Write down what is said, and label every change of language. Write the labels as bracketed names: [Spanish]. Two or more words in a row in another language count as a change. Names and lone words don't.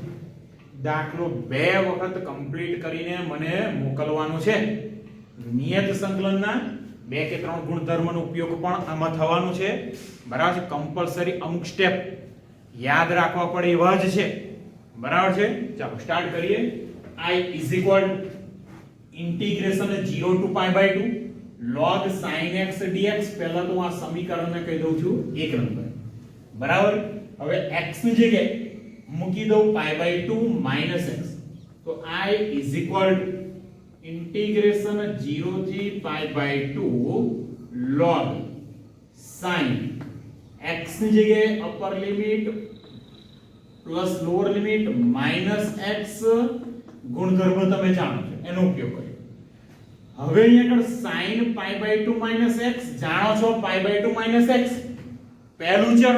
[Gujarati] દાખલો બે વખત કમ્પ્લીટ કરીને મને મોકલવાનો છે. નિયત સંકલનના બે કે ત્રણ ગુણધર્મનો ઉપયોગ પણ આમાં થવાનો છે. બરાબર છે. કમ્પલસરી અમુક સ્ટેપ યાદ રાખવા પડે એવા જ છે. બરાબર છે. ચાલો સ્ટાર્ટ કરીએ. [English] I is equal integration 0 to pi by 2 log sin x dx. [Gujarati] પહેલા તો આ સમીકરણને કહી દઉં છું 1 નંબર. બરાબર. હવે x ની જગ્યાએ મૂકી દઉં [English] pi by 2 minus x. [Gujarati] તો [English] I is equal integration 0 [Gujarati] થી [English] pi by 2 log sin x [Gujarati] ની જગ્યાએ [English] upper limit plus lower limit minus x [Gujarati] ગુણધર્મ તમે જાણો છો એનો ઉપયોગ કર્યો. હવે અહીંયા આગળ [English] sin pi by 2 minus x [Gujarati] જાણો છો [English] pi by 2 minus x [Gujarati] પહેલું ચરણ.